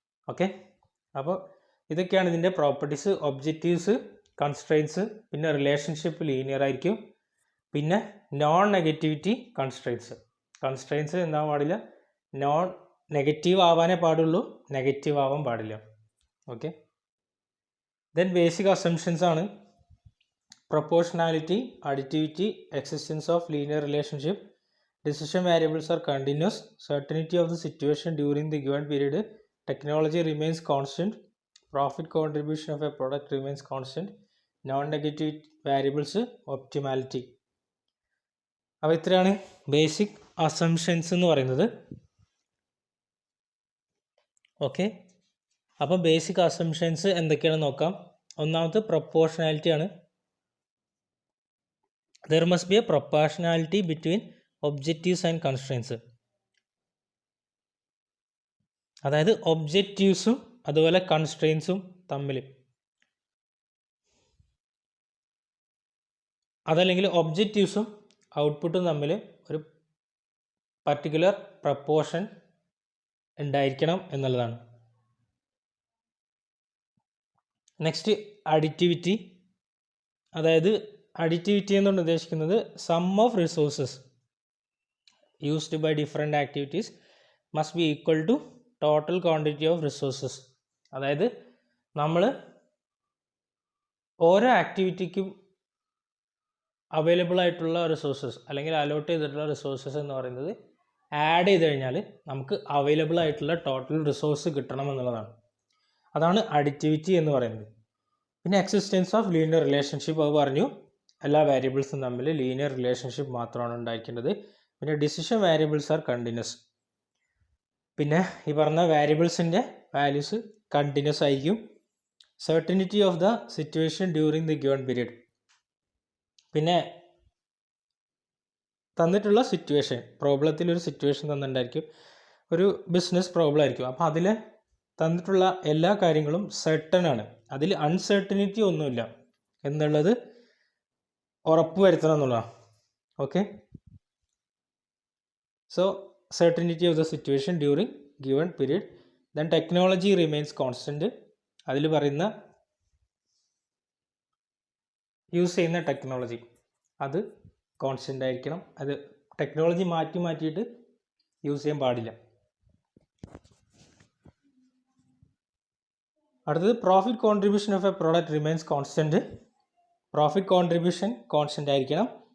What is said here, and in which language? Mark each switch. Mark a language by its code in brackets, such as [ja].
[ml] Okay, അപ്പോൾ ഇതൊക്കെയാണ് ഇതിൻ്റെ പ്രോപ്പർട്ടീസ്. ഒബ്ജക്റ്റീവ്സ്, കൺസ്ട്രെയിൻസ്, പിന്നെ റിലേഷൻഷിപ്പ് ലീനിയർ ആയിരിക്കും, പിന്നെ നോൺ നെഗറ്റിവിറ്റി കൺസ്ട്രെയിൻസ് എന്താവാൻ പാടില്ല, നോൺ നെഗറ്റീവ് ആവാനേ പാടുള്ളൂ, നെഗറ്റീവ് ആവാൻ പാടില്ല. [en] Okay, then basic assumptions ആണ് proportionality, additivity, existence of linear relationship, decision variables are continuous, certainty of the situation during the given period, technology remains constant, profit contribution of a product remains constant, non-negative variables, optimality. [ml] അപ്പോൾ ഇത്രയാണ് basic assumptions എന്ന് പറയുന്നത്. Okay, അപ്പോൾ basic assumptions എന്തൊക്കെയാണെന്ന് നോക്കാം. ഒന്നാമത്തെ proportionality ആണ്. [en] there must be a proportionality between objectives and constraints. [ml] അതായത് ഒബ്ജക്റ്റീവ്സും അതുപോലെ കൺസ്ട്രെയിൻസും തമ്മിൽ, അതല്ലെങ്കിൽ ഒബ്ജക്റ്റീവ്സും ഔട്ട്പുട്ടും തമ്മിൽ ഒരു പർട്ടിക്കുലർ പ്രപ്പോർഷൻ ഉണ്ടായിരിക്കണം എന്നുള്ളതാണ്. [en] Next additivity. [ml] അതായത് അഡിറ്റിവിറ്റി എന്നുകൊണ്ട് ഉദ്ദേശിക്കുന്നത് [en] Sum of resources used by different activities must be equal to total quantity of resources. [ml] അതായത് നമ്മൾ ഓരോ ആക്ടിവിറ്റിക്കും അവൈലബിൾ ആയിട്ടുള്ള റിസോഴ്സസ് അല്ലെങ്കിൽ അലോട്ട് ചെയ്തിട്ടുള്ള റിസോഴ്സസ് എന്ന് പറയുന്നത് ആഡ് ചെയ്ത് കഴിഞ്ഞാൽ നമുക്ക് അവൈലബിൾ ആയിട്ടുള്ള ടോട്ടൽ റിസോഴ്സ് കിട്ടണം എന്നുള്ളതാണ്. അതാണ് അഡിറ്റിവിറ്റി എന്ന് പറയുന്നത്. പിന്നെ എക്സിസ്റ്റൻസ് ഓഫ് ലീനിയർ റിലേഷൻഷിപ്പ്, അത് പറഞ്ഞു, എല്ലാ വേരിയബിൾസും തമ്മിൽ ലീനിയർ റിലേഷൻഷിപ്പ് മാത്രമാണ് ഉണ്ടായിരിക്കേണ്ടത്. പിന്നെ [en] Decision variables are continuous. [ml] പിന്നെ ഈ പറഞ്ഞ വേരിയബിൾസിൻ്റെ വാല്യൂസ് കണ്ടിന്യൂസ് ആയിരിക്കും. [en] Certainty of the situation during the given period. [ml] പിന്നെ തന്നിട്ടുള്ള സിറ്റുവേഷൻ, പ്രോബ്ലത്തിൽ ഒരു സിറ്റുവേഷൻ തന്നിട്ടുണ്ടായിരിക്കും, ഒരു ബിസിനസ് പ്രോബ്ലം ആയിരിക്കും. അപ്പോൾ അതിൽ തന്നിട്ടുള്ള എല്ലാ കാര്യങ്ങളും സർട്ടൺ ആണ്, അതിൽ അൺസർട്ടനിറ്റി ഒന്നുമില്ല എന്നുള്ളത് ഉറപ്പ് വരുത്തണം എന്നുള്ളതാണ്. [en] Okay, so certainty of the situation during given period. then technology remains constant. [ml] അതിൽ പറയുന്ന യൂസ് ചെയ്യുന്ന ടെക്നോളജി അത് കോൺസ്റ്റൻ്റ് ആയിരിക്കണം. അത് ടെക്നോളജി മാറ്റിയിട്ട് യൂസ് ചെയ്യാൻ പാടില്ല. അടുത്തത് [en] Profit contribution of a product remains constant. [ml] Profit contribution constant ആയിരിക്കണം.